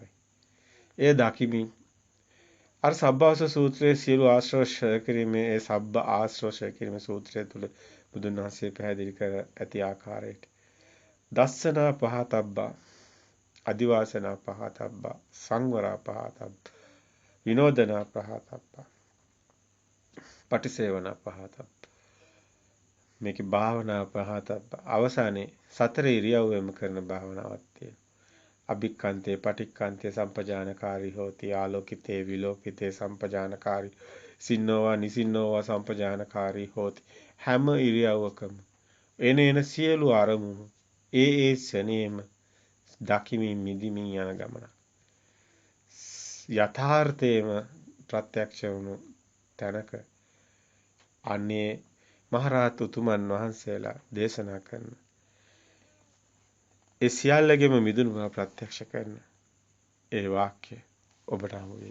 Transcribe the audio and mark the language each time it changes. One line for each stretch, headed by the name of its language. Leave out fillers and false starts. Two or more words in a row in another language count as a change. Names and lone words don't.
Sinhala: එය දකිමින් අර සබ්බාස සූත්‍රයේ සියලු ආශ්‍රව ක්ෂය කිරීමේ ඒ සබ්බ ආශ්‍රව ක්ෂය කිරීමේ සූත්‍රය තුල බුදුන් වහන්සේ පැහැදිලි කර ඇති ආකාරයට
Pali: දස්සනා පහතබ්බා අදිවාසනා පහතබ්බා සංවරා පහතබ්බා විනෝදනා පහතබ්බා පටිසේවනා පහතබ්බා
Sinhala: මේකේ
Pali: භාවනා පහතබ්බා
Sinhala: අවසානයේ සතර ඉරියව්වෙම කරන භාවනාවක් තියෙනවා.
Pali: අභික්ඛන්තේ පටික්ඛන්තේ සම්පජානකාරී හෝති ආලෝකිතේ විලෝකිතේ සම්පජානකාරී සින්නෝවා නිසින්නෝවා සම්පජානකාරී හෝති
Sinhala: හැම ඉරියව්වකම එන සියලු අරමුණු ඒ ශනේම දකිමින් මිදිමින් යන ගමන යථාර්ථයේම ප්‍රත්‍යක්ෂ වුණු තැනක අනේ මහරහත් උතුමන් වහන්සේලා දේශනා කරන ඒ සියල්ලගෙම මිදුණු බව ප්‍රත්‍යක්ෂ කරන ඒ වාක්‍ය ඔබට හමු වෙයි.